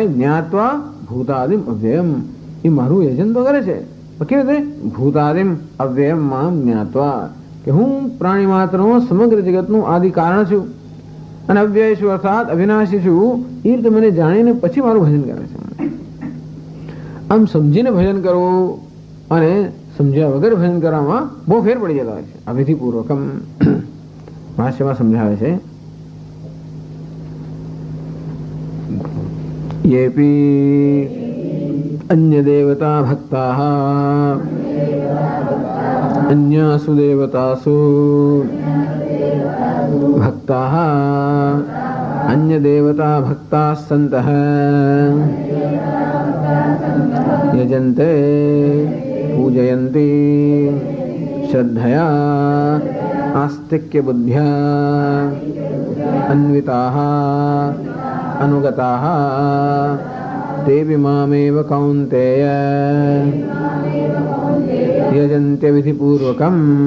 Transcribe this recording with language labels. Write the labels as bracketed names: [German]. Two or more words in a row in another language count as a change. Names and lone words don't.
[Sanskrit] જ્ઞાત્વા ભૂતાદિમ અવ્યયમ [Gujarati] એ મારું યજન તો કરે છે કેવી રીતે [Sanskrit] ભૂતાદિમ અવ્યયમ મામ જ્ઞાત્વા [Gujarati] કે હું પ્રાણી માત્રનો સમગ્ર જગતનું આદિ કારણ છું અને અવ્યય છું અર્થાત અવિનાશી છું એ રીતે મને જાણીને પછી મારું ભજન કરે છે આમ સમજીને ભજન કરવું અને સમજ્યા વગર ભજન કરવામાં બહુ ફેર પડી જતા હોય છે અવિધિપૂર્વકમ ભાષ્યમાં સમજાવે છે [Sanskrit] યેપી अन्य देवता भक्ताः अन्यासु देवतासु भक्ताः अन्य देवता भक्ताः सन्तः यजन्ते पूजयन्ति श्रद्धया आस्तिक्य बुद्ध्या अन्विताः अनुगताः तेऽपि मामेव कौन्तेय यजन्त्य विधिपूर्वकम्